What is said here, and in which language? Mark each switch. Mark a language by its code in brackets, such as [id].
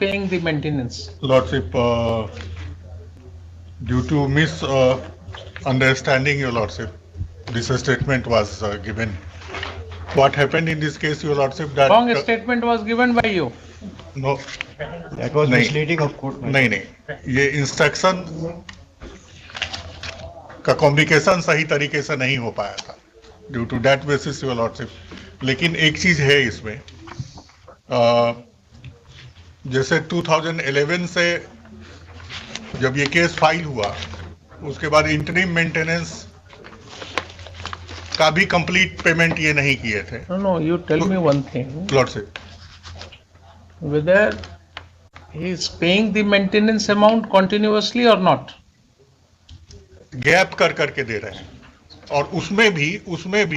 [en] paying the maintenance. Lordship, due to misunderstanding, Your Lordship, this statement was given. What happened in this case, Your Lordship, that Wrong statement was given by you. no, That was [hi] नहीं. [en] misleading of court. my [hi] नहीं नहीं, ये instruction का communication सही तरीके से नहीं हो पाया था [en] Due to that basis, your lordship. [hi] लेकिन एक चीज है इसमें, जैसे 2011 से जब ये केस फाइल हुआ, उसके बाद इंटरिम मेंटेनेंस का भी कंप्लीट पेमेंट ये नहीं किए थे [en] No, you tell me one thing. Lordship. Whether he is paying the maintenance amount continuously or not. [hi] Gap कर करके दे रहे हैं, और उसमें भी